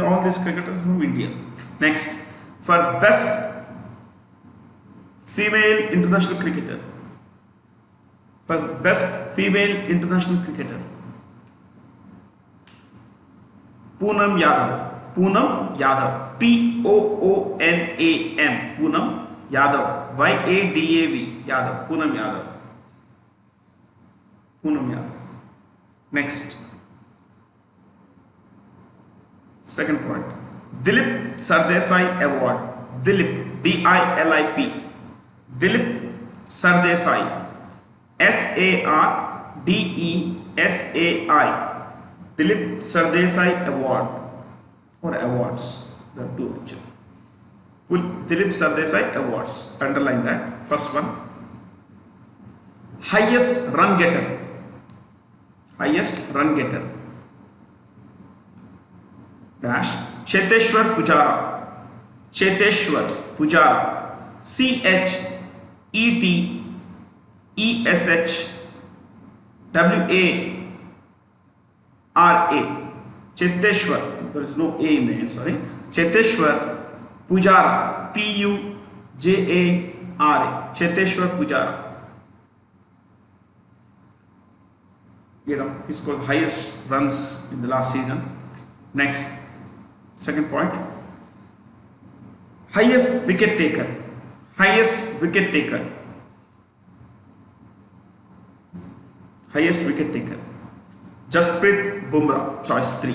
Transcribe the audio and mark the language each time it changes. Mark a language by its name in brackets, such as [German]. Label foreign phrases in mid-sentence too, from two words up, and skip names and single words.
[English] All these cricketers from India. Next, for best female international cricketer. Poonam Yadav. P-O-O-N-A-M. Poonam Yadav. Y-A-D-A-V. Yadav. Poonam Yadav. Next. Second point. Dilip Sardesai Award. Dilip. D-I-L-I-P. Dilip Sardesai. S-A-R-D-E-S-A-I. Dilip Sardesai Award or awards. There are two actually. Dilip Sardesai Awards. Underline that. First one. Highest run getter. Dash. Cheteshwar Pujara. C-H-E-T-E-S-H-W-A-R-A. Cheteshwar. There is no A in the end, sorry. Cheteshwar Pujara. P-U-J-A-R-A. Cheteshwar Pujara. He scored highest runs in the last season. Next, second point. Highest wicket taker. Jasprit Bumrah. Choice 3.